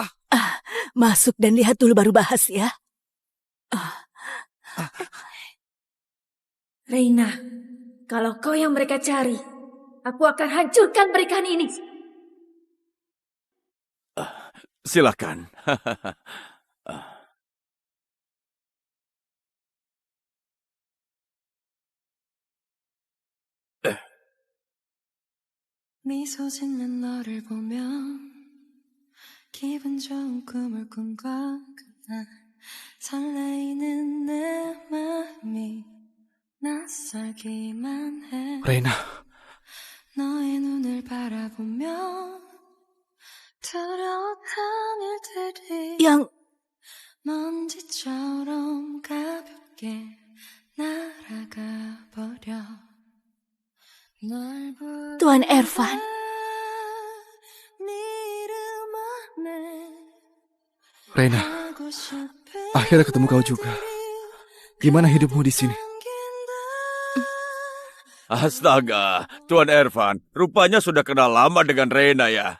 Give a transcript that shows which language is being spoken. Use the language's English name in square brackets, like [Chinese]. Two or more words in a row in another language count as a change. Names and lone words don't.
[Indonesian] Masuk dan lihat dulu baru bahas ya. Reina, kalau kau yang mereka cari, aku akan hancurkan pernikahan ini. Silakan. [Korean] 미소 짓는 너를 보면 기분 좋은 꿈을 꾼 것 같아. 설레이는 내 마음이 낯설기만 해. [Indonesian] Reina. [Korean] 너의 눈을 바라보며 두려웠던 일들이 먼지처럼 가볍게 날아가 버려. [Indonesian] Tuan Ervan. Reina, akhirnya ketemu kau juga. Gimana hidupmu di sini? Astaga, Tuan Ervan, rupanya sudah kenal lama dengan Rena ya.